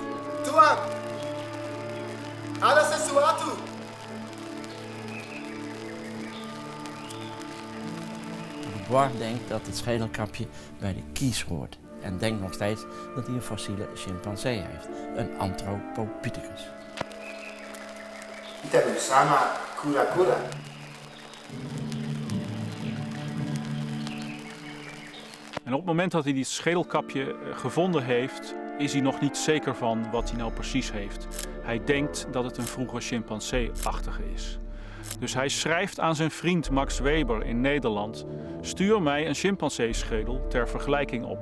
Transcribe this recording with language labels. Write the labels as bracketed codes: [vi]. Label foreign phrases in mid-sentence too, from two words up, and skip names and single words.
[id] Tuhan, ada sesuatu. [nl] Dubois denkt dat het schedelkapje bij de kies hoort en denkt nog steeds dat hij een fossiele chimpansee heeft, een Anthropopithecus. [id] Itaru sama kura-kura. [nl] En op het moment dat hij dit schedelkapje gevonden heeft, is hij nog niet zeker van wat hij nou precies heeft. Hij denkt dat het een vroege chimpansee-achtige is. Dus hij schrijft aan zijn vriend Max Weber in Nederland: stuur mij een chimpanseeschedel ter vergelijking op.